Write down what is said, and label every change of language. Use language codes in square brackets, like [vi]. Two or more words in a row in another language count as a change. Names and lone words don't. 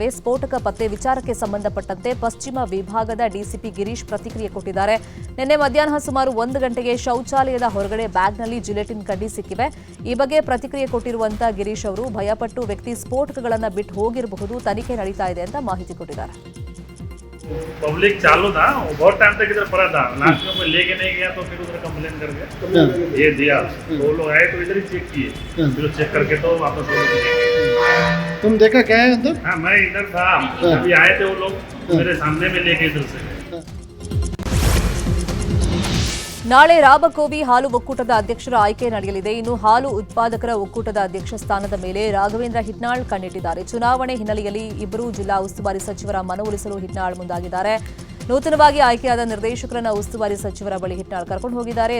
[kn] ಸ್ಫೋಟಕ ಪತ್ತೆ ವಿಚಾರಕ್ಕೆ ಸಂಬಂಧಪಟ್ಟಂತೆ ಪಶ್ಚಿಮ ವಿಭಾಗದ ಡಿಸಿಪಿ ಗಿರೀಶ್ ಪ್ರತಿಕ್ರಿಯೆ ಕೊಟ್ಟಿದ್ದಾರೆ. ನಿನ್ನೆ ಮಧ್ಯಾಹ್ನ ಸುಮಾರು 1 ಗಂಟೆಗೆ ಶೌಚಾಲಯದ ಹೊರಗಡೆ ಬ್ಯಾಗ್ನಲ್ಲಿ ಜಿಲೆಟಿನ್ ಕಡ್ಡಿ ಸಿಕ್ಕಿವೆ. ಈ ಬಗ್ಗೆ ಪ್ರತಿಕ್ರಿಯೆ ಕೊಟ್ಟಿರುವಂತಹ ಗಿರೀಶ್ ಅವರು ಭಯಪಟ್ಟು ವ್ಯಕ್ತಿ ಸ್ಫೋಟಕಗಳನ್ನು ಬಿಟ್ಟು ಹೋಗಿರಬಹುದು, ತನಿಖೆ ನಡೀತಾ ಇದೆ ಅಂತ ಮಾಹಿತಿ ಕೊಟ್ಟಿದ್ದಾರೆ. [hi] पब्लिक चालू था, बहुत टाइम तक इधर पड़ा था. लास्ट में कोई लेके नहीं गया तो फिर उधर कंप्लेन करके ये दिया. तो वो लोग आए तो इधर ही चेक किए, फिर चेक करके तो वापस हो गए. तुम देखा क्या है अंदर? हाँ, मैं इधर था, अभी आए थे वो लोग, मेरे सामने में लेके इधर से. [kn] ನಾಳೆ ರಾಬಕೋವಿ ಹಾಲು ಒಕ್ಕೂಟದ ಅಧ್ಯಕ್ಷರ ಆಯ್ಕೆ ನಡೆಯಲಿದೆ. ಇನ್ನು ಹಾಲು ಉತ್ಪಾದಕರ ಒಕ್ಕೂಟದ ಅಧ್ಯಕ್ಷ ಸ್ಥಾನದ ಮೇಲೆ ರಾಘವೇಂದ್ರ ಹಿಟ್ನಾಳ್ ಕಣ್ಣಿಟ್ಟಿದ್ದಾರೆ. ಚುನಾವಣೆ ಹಿನ್ನೆಲೆಯಲ್ಲಿ ಇಬ್ಬರು ಜಿಲ್ಲಾ ಉಸ್ತುವಾರಿ ಸಚಿವರ ಮನವೊಲಿಸಲು ಹಿಟ್ನಾಳ್ ಮುಂದಾಗಿದ್ದಾರೆ. ನೂತನವಾಗಿ ಆಯ್ಕೆಯಾದ ನಿರ್ದೇಶಕರನ್ನ ಉಸ್ತುವಾರಿ ಸಚಿವರ ಬಳಿ ಹಿಟ್ನಾಳ್ ಕರ್ಕೊಂಡು ಹೋಗಿದ್ದಾರೆ.